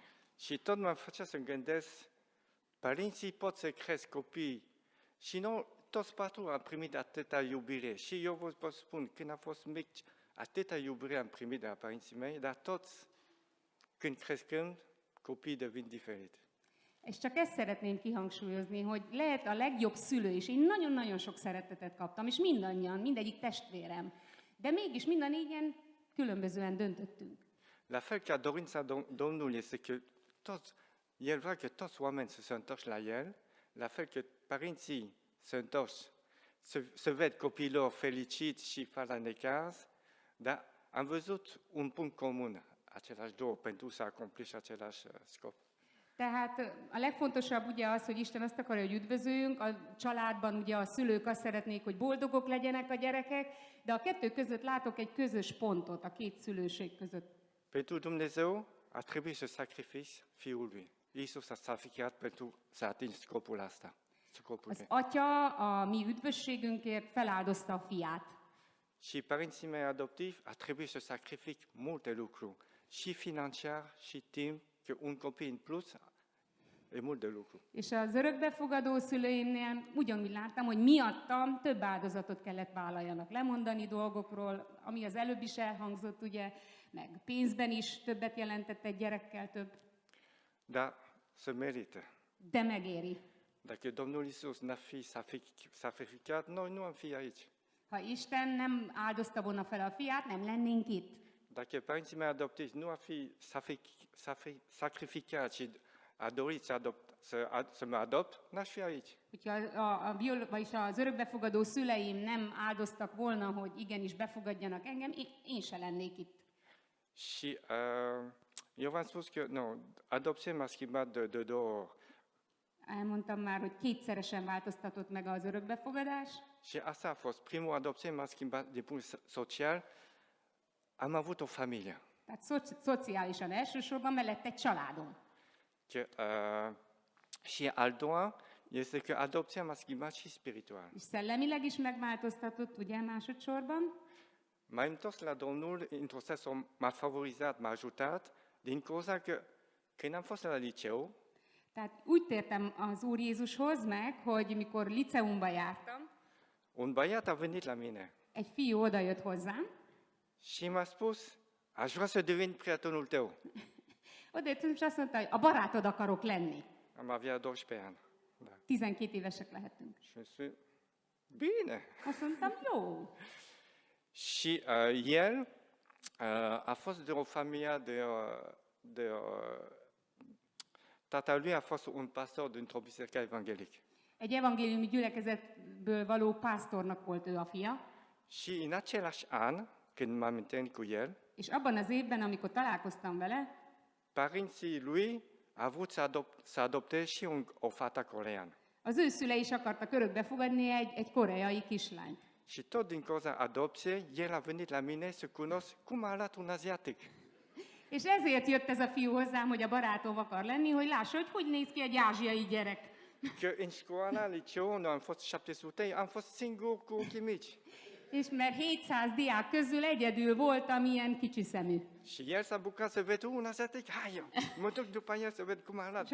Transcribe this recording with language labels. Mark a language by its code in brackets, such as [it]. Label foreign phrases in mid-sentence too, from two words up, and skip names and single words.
[ro] Și tot mă face să gândesc, părinții pot să cresc copii și nu toți patru am primit atâta iubire. Și eu vă spun, când am fost mic, atâta iubire am primit de la părinții mei, dar toți, când crescând, copiii devin diferiți. [hu] És csak ezt szeretném kihangsúlyozni, hogy lehet a legjobb szülő is. Én nagyon-nagyon sok szeretetet kaptam, és mindannyian, mindegyik testvérem. De mégis mind a négyen különbözően döntöttünk. [ro] La fel ca dorința Domnului este că El vrea că toți oamenii să se întorci la El, la fel că părinții se întorci, să ved copiilor fericiți și fără necaz, dar am văzut un punct comun, același două, pentru să accompli același scop. [hu] Tehát a legfontosabb ugye az, hogy Isten azt akarja, hogy üdvözöljünk, a családban ugye a szülők azt szeretnék, hogy boldogok legyenek a gyerekek, de a kettő között látok egy közös pontot, a két szülőség között. [ro] Pentru Dumnezeu a trebuit să sacrifice Fiul Lui. Iisus s-a sacrificat pentru să atingi scopul ăsta. [hu] Az Atya a mi üdvösségünkért feláldozta a fiát. [ro] Și părinții mei adoptivi a trebuit să sacrifice multe lucruri, și financiar, și timp, că un copil în plus e mult de lucru. [hu] És az örökbefogadó szüleimnél ugyanúgy láttam, hogy miattam több áldozatot kellett vállaljanak, lemondani dolgokról, ami az előbb is elhangzott, ugye, meg pénzben is többet jelentett egy gyerekkel több. [ro] Dar se merită. [hu] De megéri. [ro] Dacă Domnul Iisus n-ar fi sacrificat, noi nu am fi aici. [hu] Ha Isten nem áldozta volna fel a fiát, nem lennénk itt. [ro] Dacă părinții mei adoptivi nu ar fi sacrificat și a dorit să mă adopt, n-aș fi aici. [hu] Hogyha vagyis az örökbefogadó szüleim nem áldoztak volna, hogy igenis befogadjanak engem, én se lennék itt. [ro] Și eu v-am spus că adopția m-a schimbat de două ori. [hu] Elmondtam már, hogy kétszeresen változtatott meg az örökbefogadás. [ro] Și asta a fost. Primul adopție m-a schimbat din punct social. Am avut o familie. [hu] Tehát szociálisan elsősorban, mellett egy családom. [ro] Și al doua este că adopția m-a schimbat și spiritual. [hu] És szellemileg is megváltoztatott, ugye, másodszorban. [ro] M-am întors la Domnul, într-o sens m-a favorizat, m-a ajutat, din cauza că când am fost la liceu, [hu] tehát úgy tértem az Úr Jézushoz meg, hogy mikor liceumba jártam, [ro] un băiat a venit la mine [hu] egy fiú odajött hozzám, [ro] și m-a spus, aș vrea să devin prietenul tău. [hu] Odajöttem, és azt mondta, hogy a barátod akarok lenni. [ro] Am avea 12 ani. Da. [hu] 12 évesek lehetünk. [ro] Și am spus, bine. [hu] Azt mondtam, jó. [ro] Și el a fost de o familie tatălui a fost un pastor dintr-o biserică evanghelică. [hu] Egy evangéliumi gyülekezetből való pásztornak volt ő a fia. [ro] Și în același an, când m-am întâlnit cu el, [hu] és abban az évben, amikor találkoztam vele, [ro] părinții lui a vrut să adopte și o fată coreeană. [hu] Az ő szülei is akartak örökbe fogadni egy koreai kislányt. [ro] Și tot din cauza adopției, el a venit la mine să cunosc cum arată un asiatic. [hu] És ezért jött ez a fiú hozzám, hogy a barátom akar lenni, hogy lássa, hogy néz ki egy ázsiai gyerek. [ro] Că în școala, liceu, noi am fost 700, am fost singur cu ochii mici. [hu] És mert 700 diák közül egyedül voltam ilyen kicsi szemű. [ro] Și el s-a bucurat să văd un asiatic, hai, mă duc după el să văd cum arată.